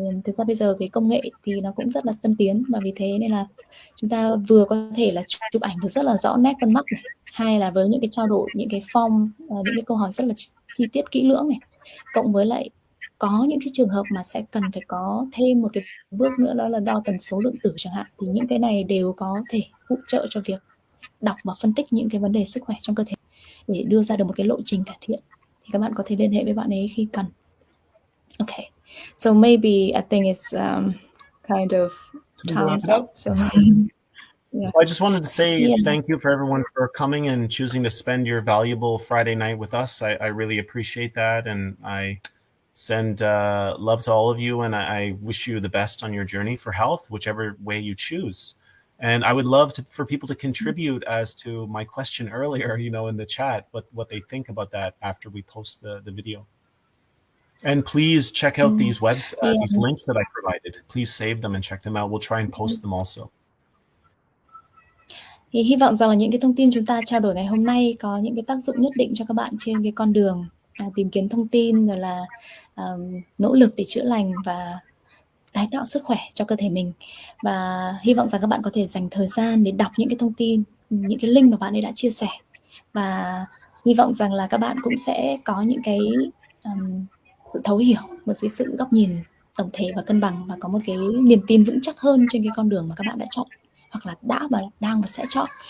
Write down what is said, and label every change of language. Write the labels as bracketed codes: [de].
[vi] Thực ra bây giờ cái công nghệ thì nó cũng rất là tân tiến, và vì thế nên là chúng ta vừa có thể là chụp ảnh được rất là rõ nét vân mắt này, hay là với những cái trao đổi, những cái form, những cái câu hỏi rất là chi tiết kỹ lưỡng này, cộng với lại có những cái trường hợp mà sẽ cần phải có thêm một cái bước nữa, đó là đo tần số lượng tử chẳng hạn, thì những cái này đều có thể hỗ trợ cho việc đọc và phân tích những cái vấn đề sức khỏe trong cơ thể để đưa ra được một cái lộ trình cải thiện. Thì các bạn có thể liên hệ với bạn ấy khi cần. [en] Okay, so maybe I think it's kind of time's up. So yeah. Well, I just wanted to say thank you for everyone for coming and choosing to spend your valuable Friday night with us. I really appreciate that, and I send love to all of you, and I wish you the best on your journey for health, whichever way you choose. And I would love for people to contribute as to my question earlier, in the chat, what they think about that after we post the video. And please check out these these links that I provided. Please save them and check them out. We'll try and post them also. [vi] Thì hy vọng rằng là những cái thông tin chúng ta trao đổi ngày hôm nay có những cái tác dụng nhất định cho các bạn trên cái con đường tìm kiếm thông tin, rồi là nỗ lực để chữa lành và tái tạo sức khỏe cho cơ thể mình. Và hy vọng rằng các bạn có thể dành thời gian để đọc những cái thông tin, những cái link mà bạn ấy đã chia sẻ, và hy vọng rằng là các bạn cũng sẽ có những cái sự thấu hiểu, một cái sự góc nhìn tổng thể và cân bằng, và có một cái niềm tin vững chắc hơn trên cái con đường mà các bạn đã chọn, hoặc là đang và sẽ chọn.